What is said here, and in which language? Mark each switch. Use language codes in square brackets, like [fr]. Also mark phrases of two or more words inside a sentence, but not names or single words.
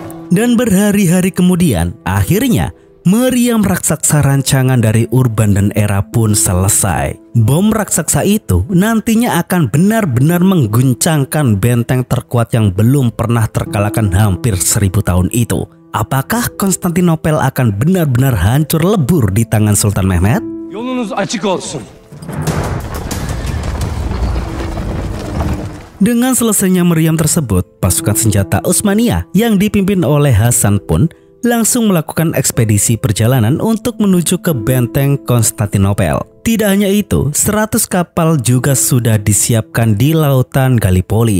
[id] Dan berhari-hari kemudian, akhirnya meriam raksasa rancangan dari Urban dan Era pun selesai. Bom raksasa itu nantinya akan benar-benar mengguncangkan benteng terkuat yang belum pernah terkalahkan hampir 1000 tahun itu. Apakah Konstantinopel akan benar-benar hancur lebur di tangan Sultan Mehmed? [tr] Yolunuz açık olsun. [id] Dengan selesainya meriam tersebut, pasukan senjata Utsmaniyah yang dipimpin oleh Hasan pun langsung melakukan ekspedisi perjalanan untuk menuju ke benteng Konstantinopel. Tidak hanya itu, 100 kapal juga sudah disiapkan di lautan Gallipoli.